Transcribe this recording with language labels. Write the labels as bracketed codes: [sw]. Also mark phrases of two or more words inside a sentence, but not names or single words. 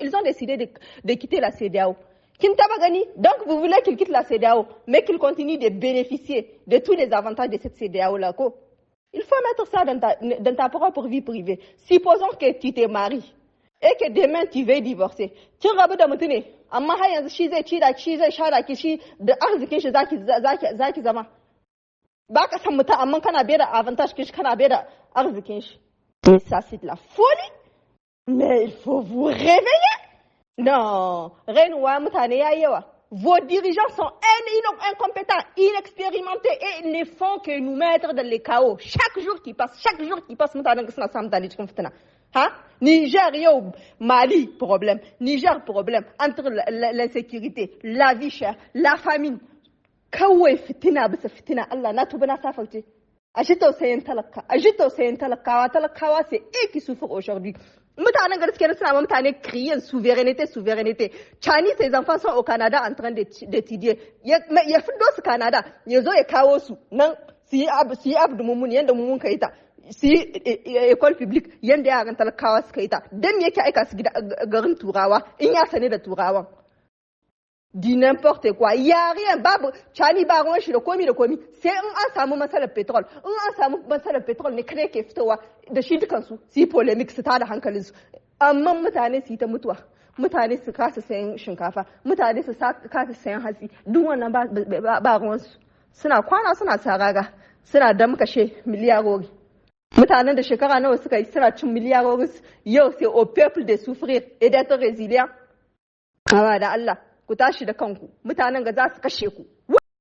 [fr] Ils ont décidé de quitter la CEDEAO. Donc vous voulez qu'ils quittent la CEDEAO, mais qu'ils continuent de bénéficier de tous les avantages de cette CEDEAO-là. Il faut mettre ça dans ta propre vie privée. Supposons que tu te maries et que demain tu veux divorcer. [ha] Tu rabu da mutune, amma har yanzu shi zai ci da shi zai shara ki shi da arzikin shi zaki zama. Ba ka san mutum amma kana bai da avantage kin shi kana bai da arzikin shi. [fr] Mais ça c'est de la folie. Mais il faut vous réveiller. Non, [ha] renouwa mutane yayi yawa. [fr] Vos dirigeants sont incompétents, inexpérimentés et ils ne font que nous mettre dans le chaos. Chaque jour qui passe, [ha] mutane ga suna samu mutane cikin fitina. [fr] Hein? Niger, Mali, problème. Niger, problème. Entre l'insécurité, la vie chère, la famine. [ha] Kawai fitina bisa fitina Allah na tuba na safarce. Aji tausayin talakawa, [fr] c'est eux qui souffrent aujourd'hui. [ha] Mutanen gaskiya suna ma mutane [fr] crier souveraineté. Tchani, ses enfants sont au Canada en train d'étudier. [ha] Ya fido su Canada, ya zo ya kawo su nan su yi abu mumun yanda mumun kai ta. Si [fr] école publique [ha] yanda yaran talakawa suka yi ta dan me yake aika su garin turawa in ya sane da turawan di [fr] n'importe quoi [ha] ya rien babu Tchani ba ruwan shi da komi sai in an samu matsalar petrol ne kare ke fitowa da shi dukan su yi polemic su tada hankalin su amma mutane su yi ta mutuwa mutane su kasa sayan shinkafa mutane su kasa sayan hatsi duk wannan ba ruwan su suna kwana suna saraga suna damkashe miliyarori. Mutanen da shekara nawa suka yi suna cin miliyarori yau sai [fr] au peuple de souffrir et d'être résilient. [ha] Hawa da Allah ku tashi da kanku mutanen ga za su kashe ku.